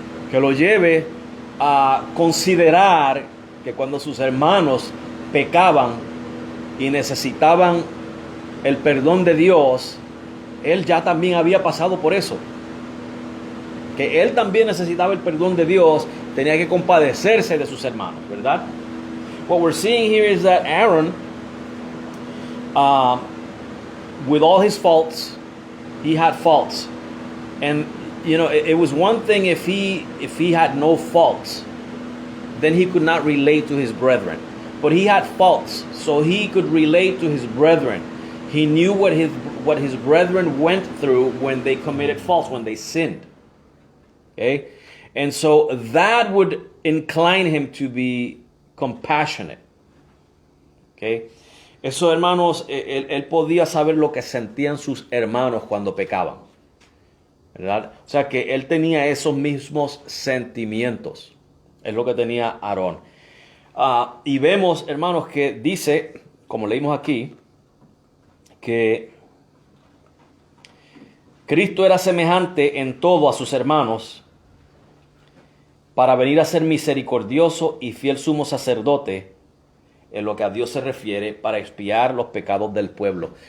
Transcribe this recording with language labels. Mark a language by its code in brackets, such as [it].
[es] que lo lleve a considerar que cuando sus hermanos pecaban y necesitaban el perdón de Dios, él ya también había pasado por eso, que él también necesitaba el perdón de Dios, tenía que compadecerse de sus hermanos, ¿verdad? [en] What we're seeing here is that Aaron, with all his faults, he had faults, and you know, it was one thing if he had no faults, then he could not relate to his brethren. But he had faults, so he could relate to his brethren. He knew what his brethren went through when they committed faults, when they sinned. Okay? And so that would incline him to be compassionate. Okay? [es] Eso, hermanos, él podía saber lo que sentían sus hermanos cuando pecaban, ¿verdad? O sea que él tenía esos mismos sentimientos. Es lo que tenía Aarón. Y vemos, hermanos, que dice, como leímos aquí, que Cristo era semejante en todo a sus hermanos, para venir a ser misericordioso y fiel sumo sacerdote, en lo que a Dios se refiere, para expiar los pecados del pueblo.